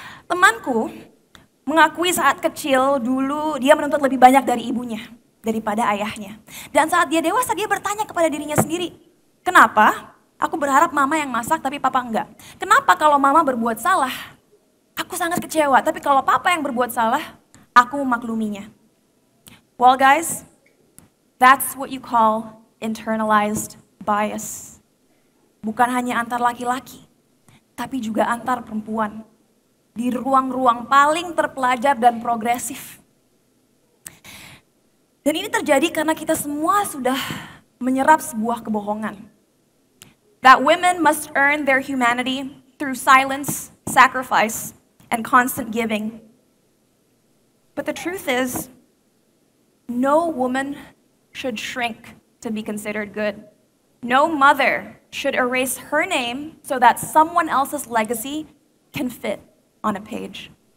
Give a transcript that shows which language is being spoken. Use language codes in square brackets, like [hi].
[id] Temanku mengakui saat kecil dulu dia menuntut lebih banyak dari ibunya daripada ayahnya. Dan saat dia dewasa dia bertanya kepada dirinya sendiri, kenapa aku berharap mama yang masak tapi papa enggak? Kenapa kalau mama berbuat salah, aku sangat kecewa, tapi kalau papa yang berbuat salah, aku memakluminya. [en] Well guys, that's what you call internalized bias. [id] Bukan hanya antar laki-laki, tapi juga antar perempuan. Di ruang-ruang paling terpelajar dan progresif. Dan ini terjadi karena kita semua sudah menyerap sebuah kebohongan. [en] That women must earn their humanity through silence, sacrifice, and constant giving. But the truth is, no woman should shrink to be considered good. No mother should erase her name so that someone else's legacy can fit on a page.